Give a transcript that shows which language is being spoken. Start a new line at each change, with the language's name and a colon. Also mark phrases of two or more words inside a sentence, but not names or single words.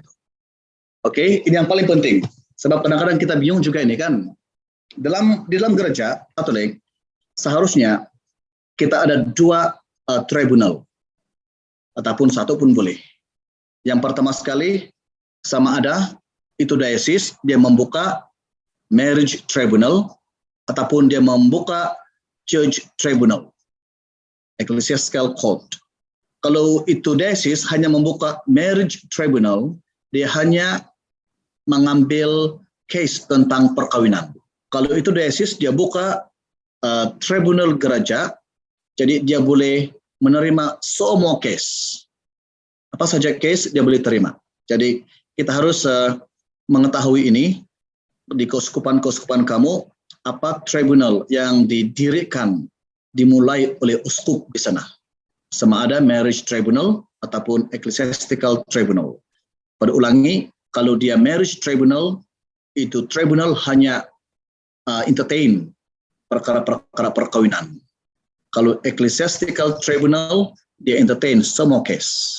Malay: Oke, ini yang paling penting. Sebab kadang-kadang kita bingung juga ini kan. Di dalam gereja Katolik seharusnya kita ada 2 tribunal ataupun 1 pun boleh. Yang pertama sekali sama ada itu diocese dia membuka
English: marriage tribunal
Malay: ataupun dia membuka
English: church tribunal, ecclesiastical court.
Malay: Kalau itu diocese hanya membuka
English: marriage tribunal,
Malay: dia hanya mengambil case tentang perkawinan. Kalau itu diocese dia buka tribunal gereja, jadi dia boleh menerima semua case. Apa saja case dia boleh terima. Jadi kita harus mengetahui ini di keuskupan-keuskupan kamu, apa tribunal yang didirikan, dimulai oleh uskup di sana. Sama ada
English: marriage tribunal
Malay: ataupun
English: ecclesiastical tribunal.
Malay: Pada ulangi, kalau dia
English: marriage tribunal,
Malay: itu tribunal hanya entertain perkara-perkara perkawinan. Kalau
English: ecclesiastical tribunal,
Malay: dia entertain semua case.